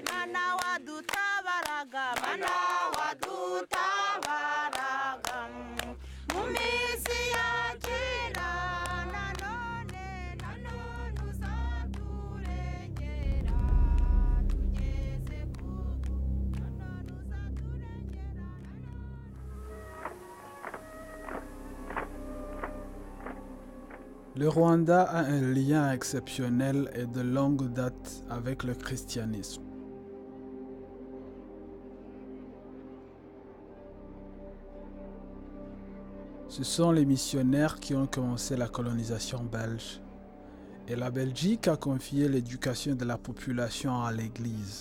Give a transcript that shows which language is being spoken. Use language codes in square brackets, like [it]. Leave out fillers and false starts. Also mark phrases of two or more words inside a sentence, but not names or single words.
[rw] mana wadutabaraga mu minsi ya kera nanone uzaturengera tugeze kuko nanone uzaturengera [fr] Le Rwanda a un lien exceptionnel et de longue date avec le christianisme. Ce sont les missionnaires qui ont commencé la colonisation belge et la Belgique a confié l'éducation de la population à l'Église.